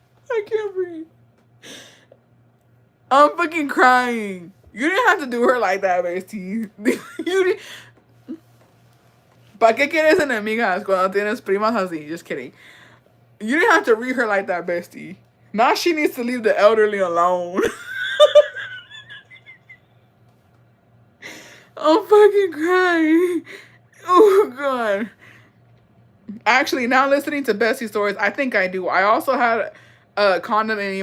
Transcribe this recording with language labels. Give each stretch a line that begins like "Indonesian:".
English: I can't breathe. I'm fucking crying. You didn't have to do her like that, bestie. You didn't.
Spanish: ¿Para qué quieres enemigas cuando tienes primas así?
English: Just kidding. You didn't have to read her like that, bestie. Now she needs to leave the elderly alone. I'm fucking crying. Oh, God. Actually, now listening to Bessie's stories, I think I do. I also had a condom in me.